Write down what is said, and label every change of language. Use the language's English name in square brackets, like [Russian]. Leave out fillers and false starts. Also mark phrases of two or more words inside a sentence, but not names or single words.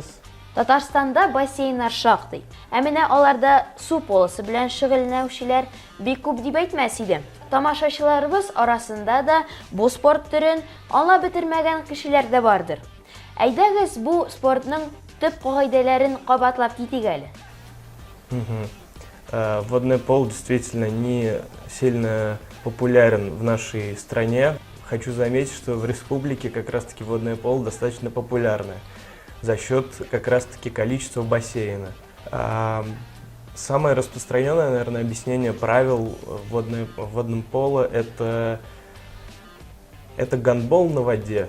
[Tatar] Татарстанда бассейннар шактый. Ә менә аларда су полосы белән шөгыльләнүчеләр бик күп дип әйтмәс идем. Тамашачыларыбыз арасында да бу спорт төрен аңлап бетермәгән кешеләр дә бардыр. Әйдәгез бу спортның төп кагыйдәләрен кабатлап китик әле. [Russian] Водный поло действительно не сильно популярен в нашей стране. Хочу заметить, что в республике как раз-таки водное поло достаточно популярное за счет как раз-таки количества бассейна. Самое распространенное, наверное, объяснение правил в водном поло – это гандбол на воде.